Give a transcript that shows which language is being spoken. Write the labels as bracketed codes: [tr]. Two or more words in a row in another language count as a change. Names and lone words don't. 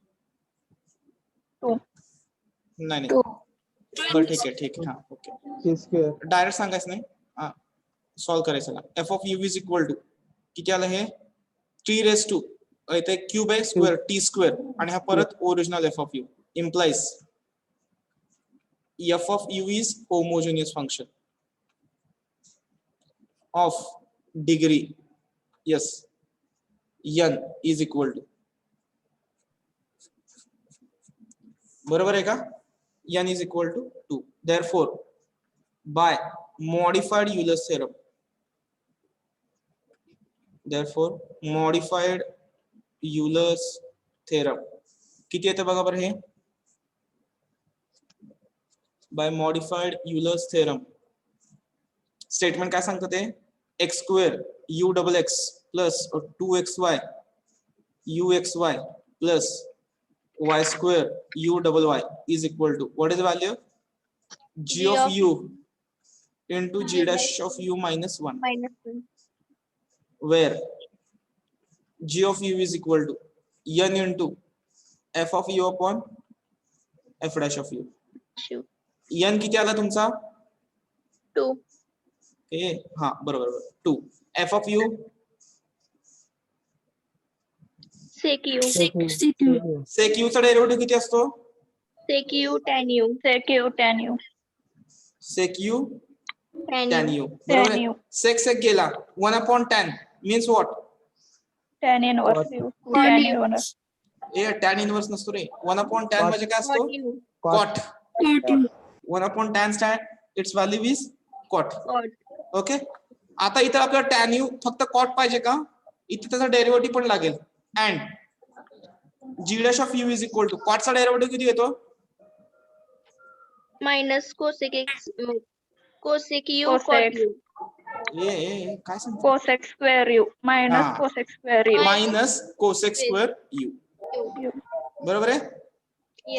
[mr] 2. नाही नाही 2. बरं ठीक आहे ठीक आहे. हा ओके. [en] K square. [mr] डायरेक्ट सांगायचं नाही. [en] हा सॉल्व्ह [mr] करायचं ना. [en] f of u is equal to [mr] किती आलं हे? [en] 3 raise to [mr] इथे क्यूब आहे [en] square t square [mr] आणि हा परत [en] original f of u implies f of u is homogeneous function of degree s n is equal to [mr] बरोबर आहे का? [en] n is equal to 2 therefore by modified Euler's theorem therefore modified Euler's theorem [mr] किती येते बघा बरं हे? [en] by modified Euler's theorem स्टेटमेंट [mr] काय सांगतं ते? [en] x square u double x plus 2xy uxy plus y square u double y is equal to what is value? g of u into g dash of u minus 1 -1. where g of u is equal to n into f of u upon f dash of u. Shoot. [mr] n किती आला तुमचा? 2. ए हा बरोबर बरोबर 2. [en] f of u Sec u. Sec u. sec u [mr] चा डेरिव्हेटिव्ह किती असतो? [en] Sec u tan u. Sec u tan u. sec u Tan tan u. u [mr] बरोबर [en] Tan [mr] आहे. [en] u. sec sec गेला 1 upon tan means what? Tan inverse u. Cot Tan u. inverse. ए tan inverse [mr] नसतो रे. [en] 1 upon tan Cot. [mr] म्हणजे काय असतो? [en] Cot u. cot. 1 upon tan its value is cot. Cot. [mr] ओके. आता इथं आपल्याला [en] tan u [mr] फक्त cot पाहिजे का? इथे त्याचा डेरिव्हेटिव्ह पण लागेल. [en] and g dash of u is equal to cot चा डेरिव्हेटिव्ह [mr] किती येतो? [en] Minus cosec x. Cosec u. Cosec. Cot u. [mr] ए काय सांगतो? [en] Cosec square u. Minus Ah. cosec square u. minus cosec square u U. [mr] बरोबर आहे. [en] Yes.